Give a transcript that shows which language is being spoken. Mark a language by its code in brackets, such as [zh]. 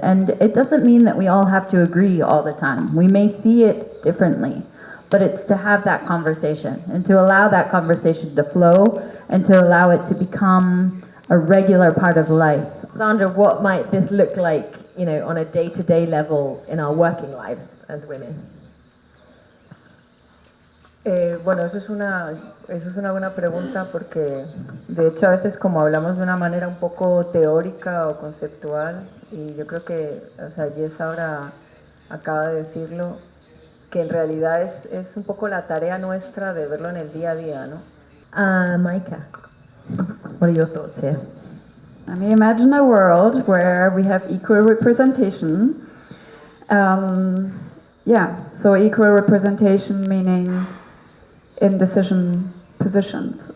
[en] And it doesn't mean that we all have to agree all the time. We may see it differently, but it's to have that conversation and to allow that conversation to flow and to allow it to become a regular part of life. Sandra, what might this look like, on a day-to-day level in our working lives as women? [es] Bueno, eso es una buena pregunta porque de hecho a veces como hablamos de una manera un poco teórica o conceptual y yo creo que, Jess ahora acaba de decirlo, que en realidad es un poco la tarea nuestra de verlo en el día a día, ¿no? [en] Micah, what are your thoughts here? I mean, imagine a world where we have equal representation. So equal representation meaning in decision positions.